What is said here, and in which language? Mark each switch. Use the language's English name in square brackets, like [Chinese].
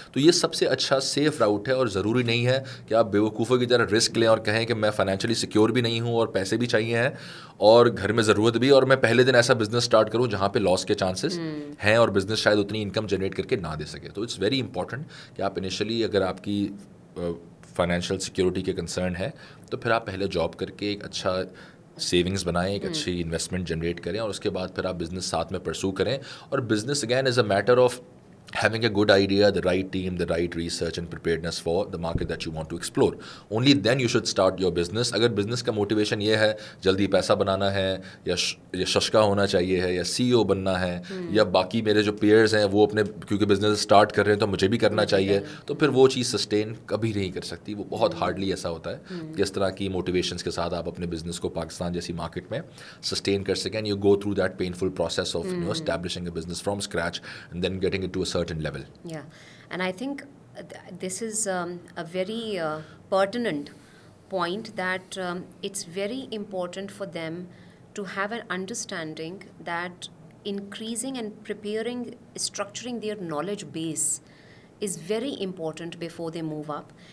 [Urdu] تو یہ سب سے اچھا سیف راؤٹ ہے, اور ضروری نہیں ہے کہ آپ بیوقوفوں کی طرح رسک لیں اور کہیں کہ میں فائنینشلی سیکیور بھی نہیں ہوں اور پیسے بھی چاہیے ہیں اور گھر میں ضرورت بھی, اور میں پہلے دن ایسا بزنس اسٹارٹ کروں جہاں پہ لاس کے چانسز ہیں اور بزنس شاید اتنی انکم جنریٹ کر کے نہ دے سکے. تو [English] it's very important [Urdu] کہ آپ انیشلی اگر آپ کی فائنینشیل سیکورٹی کے کنسرن ہے تو پھر آپ پہلے جاب کر کے ایک اچھا سیونگس بنائیں, ایک اچھی انویسٹمنٹ جنریٹ کریں, اور اس کے بعد پھر آپ بزنس ساتھ میں پرسو کریں. [English] اور business again is a matter of having a good idea, the right team, the right research and preparedness for the market that you want to explore. Only then you should start your business. [Urdu] اگر business کا motivation یہ ہے جلدی پیسہ بنانا ہے, یا ششکا ہونا چاہیے ہے, یا سی او بننا ہے, یا باقی میرے جو پیئرز ہیں وہ اپنے کیونکہ بزنس اسٹارٹ کر رہے ہیں تو مجھے بھی کرنا چاہیے, تو پھر وہ چیز سسٹین کبھی نہیں کر سکتی. وہ بہت ہارڈلی ایسا ہوتا ہے کہ اس طرح کی موٹیویشنس کے ساتھ آپ اپنے بزنس کو پاکستان جیسی مارکیٹ میں سسٹین کر سکیں. [English] You go through that painful process of establishing a business from scratch and then getting it to a certain level. Yeah, and I think this is a very pertinent point that it's very important for them to have an understanding that increasing and preparing, structuring their knowledge base is very important before they move up.